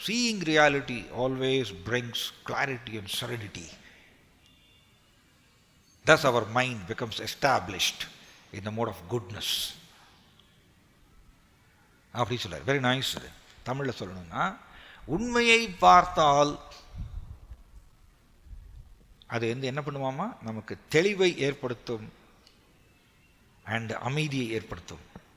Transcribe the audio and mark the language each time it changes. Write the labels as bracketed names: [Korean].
[English] Seeing reality always brings clarity and serenity. Thus our mind becomes established in the mode of goodness. [Tamil] அப்படி சொல்றாரு. [English] Very nice. [Tamil] தமிழில் சொல்லணும்னா, உண்மையை பார்த்தால் அது என்ன பண்ணுவாமா? நமக்கு தெளிவை ஏற்படுத்தும் அண்ட் அமைதியை ஏற்படுத்தும்.